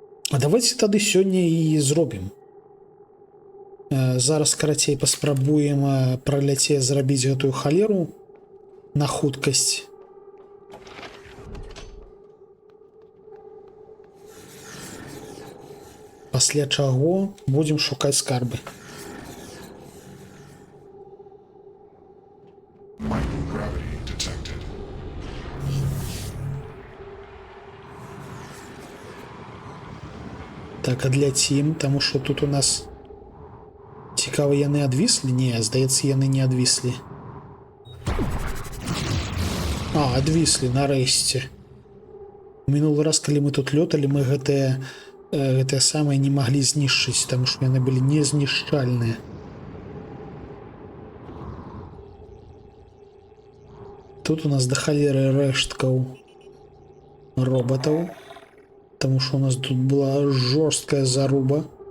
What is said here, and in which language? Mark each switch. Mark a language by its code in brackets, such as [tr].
[be] А давайте тады сёння і зробім. Зараз, карацей, паспрабуем праляцець зрабіць гэтую халеру на хуткасць. Пасля чаго будзем шукаць скарбы. Так, адляцім, таму што тут у нас цікава, яны адвіслі? Не, здаецца, яны не адвіслі. Адвіслі, нарэшце. Мінулы раз, калі мы тут лёталі, мы гэтыя самыя не маглі знішчыць, таму што яны былі незнішчальныя. Тут у нас да халеры рэшткаў роботаў. [ru] Потому что у нас тут была жесткая заруба.